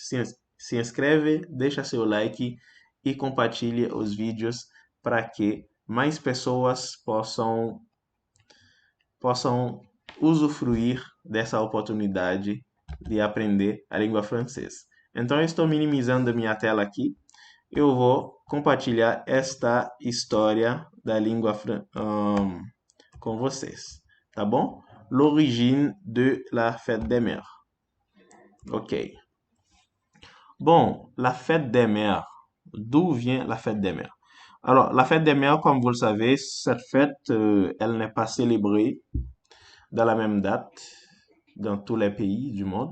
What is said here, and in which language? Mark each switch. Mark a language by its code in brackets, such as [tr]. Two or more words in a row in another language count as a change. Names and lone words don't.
[pt] Se inscreve, deixa seu like e compartilhe os vídeos para que mais pessoas possam usufruir dessa oportunidade de aprender a língua francesa. Então, eu estou minimizando minha tela aqui. Eu vou compartilhar esta história da língua com vocês, tá bom? [fr] L'origine de la fête des mères. Ok. Bon, la fête des mères. D'où vient la fête des mères? Alors, la fête des mères, comme vous le savez, cette fête, elle n'est pas célébrée dans la même date dans tous les pays du monde.